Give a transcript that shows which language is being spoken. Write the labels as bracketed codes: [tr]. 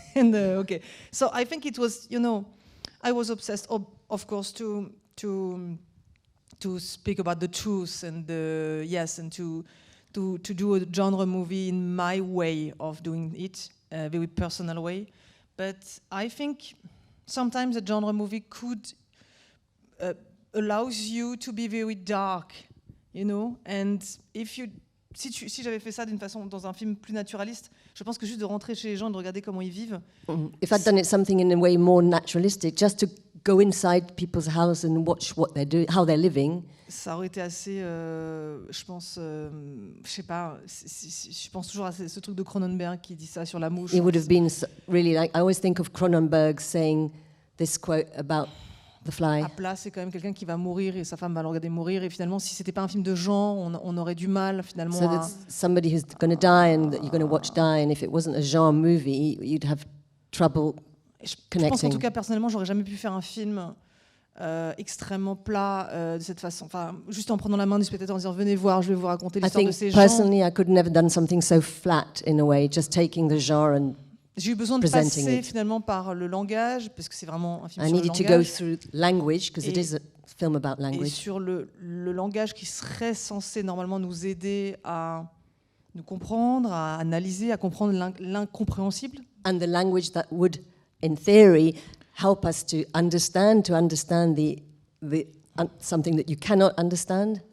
[en] And okay, so I think it was, you know, I was obsessed, of course, to speak about the truth and and to do a genre movie in my way of doing it, a very personal way. But I think sometimes a genre movie could allows you to be very dark, you know. [fr] And si j'avais fait ça d'une façon dans un film plus naturaliste, je pense que juste de rentrer chez les gens et de regarder comment ils vivent. [en] If I'd done it something in a way more naturalistic, just to go inside people's house and watch what they're doing, how they're living. [fr] Ça aurait été assez, je pense, je sais pas, je pense toujours à ce truc de Cronenberg qui dit ça sur la mouche. [en] It would have been really like, I always think of Cronenberg saying this quote about the fly. [fr] À plat, c'est quand même quelqu'un qui va mourir et sa femme va le regarder mourir. Et finalement, si c'était pas un film de genre, on aurait du mal finalement. [en] So there's somebody who's going to die and that you're going to watch die, and if it wasn't a genre movie, you'd have trouble connecting. [fr] Je pense qu'en tout cas, personnellement, j'aurais jamais pu faire un film extrêmement plat de cette façon. Enfin, juste en prenant la main du spectateur en disant venez voir, je vais vous raconter l'histoire de ces gens. [en] Personally, I could never done something so flat in a way, just taking the genre and [fr] j'ai eu besoin de passer finalement par le langage, parce que c'est vraiment un film sur le langage. [en] I needed to go through language, because it is a film about language. [fr] Et sur le langage qui serait censé normalement nous aider à nous comprendre, à analyser, à comprendre l'incompréhensible. [en] And the language that would, in theory, help us to understand the something that you cannot understand.